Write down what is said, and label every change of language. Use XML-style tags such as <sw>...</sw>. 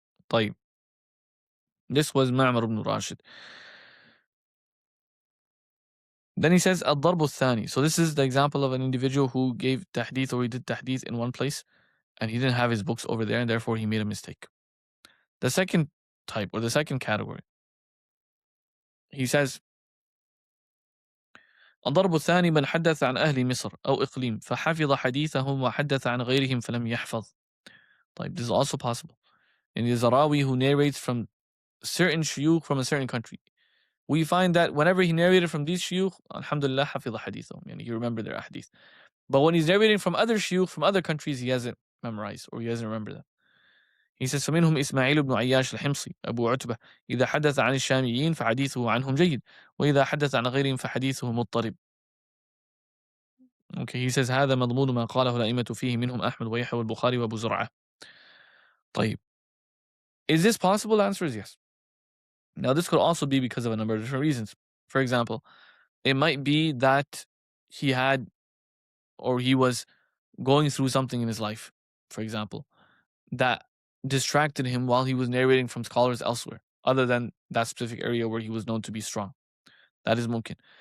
<ar>طيب.</ar> <en>This was Ma'mar ibn Rashid. Then he says</en> <ar>الضرب الثاني.</ar> <en>So this is the example of an individual who gave tahdith, or he did tahdith in one place and he didn't have his books over there and therefore he made a mistake. The second type, or the second category, he says</en> <ar>الضرب الثاني من حدث عن أهل مصر أو إقليم فحفظ حديثهم وحدث عن غيرهم فلم يحفظ.</ar> <en>طيب, this is also possible. And there's a rawi who narrates from certain shuyukh from a certain country. We find that whenever he narrated from these shuyukh, alhamdulillah,</en> <ar>حفظ حديثهم,</ar> <en>and he remembered their hadith. But when he's narrating from other shuyukh from other countries, he hasn't memorized or he hasn't remembered them. He says</en> <ar>فمنهم إسماعيل بن عياش الحمصي أبو عتبة إذا حدث عن الشاميين فحديثه عنهم جيد وإذا حدث عن غيرهم فحديثه مضطرب.</ar> <en>Okay, he says</en> <ar>هذا مضمون ما قاله الأئمة فيه منهم أحمد ويحيى والبخاري وأبو زرعة.</ar> <en>طيب, is this possible? The answer is yes. Now, this could also be because of a number of different reasons. For example, it might be that he had, or he was going through something in his life, for example, that distracted him while he was narrating from scholars elsewhere, other than that specific area where he was known to be strong. That is mumkin.</en>